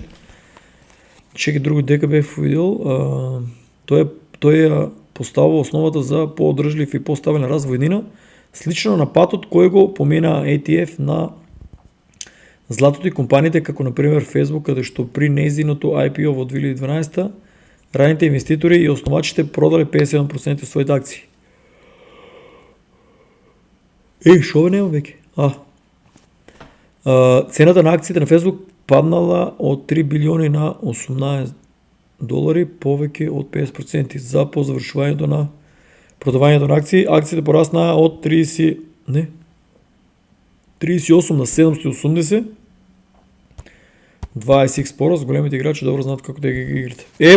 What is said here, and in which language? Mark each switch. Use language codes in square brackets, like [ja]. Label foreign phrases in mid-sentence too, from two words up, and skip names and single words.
[mk] Чеки друго дека бев видел, тој ја поставува основата за по-одржлив и по-стабилен развој днина, слично на патот кој го помина ETF на златото и компаниите како например Facebook, каде што при нејзиното IPO во 2012 раните инвеститори и основачите продале 57% од своите акции. Шо бе нема веќе? [bg] Цената на акциите на Фейсбук паднала от 3 билиони на 18 долари, повече от 50% за по завършването на продаването на акции. Акциите порасна от 38 на 780. 20x по-раз, големите играчи добро знаят kako да ги играте.